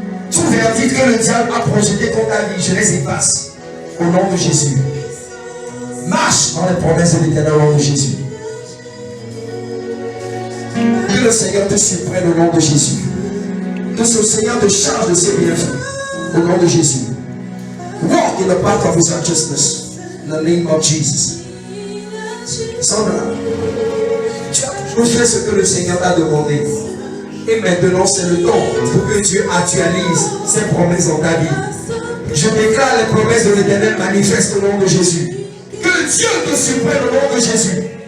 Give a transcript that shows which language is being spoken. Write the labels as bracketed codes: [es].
[fr] Tout verdict que le diable a projeté contre ta vie, je les efface. Au nom de Jésus. Marche dans les promesses de l'Éternel au nom de Jésus. Que le Seigneur te surprenne au nom de Jésus. Que ce Seigneur te charge de ses bienfaits. Au nom de Jésus. [en] Walk in the path of His righteousness. In the name of Jesus. [fr] Sandra, tu as toujours fait ce que le Seigneur t'a demandé. Et maintenant, c'est le temps pour que Dieu actualise ses promesses dans ta vie. Je déclare les promesses de l'Éternel manifestes au nom de Jésus. Que Dieu te surprenne au nom de Jésus.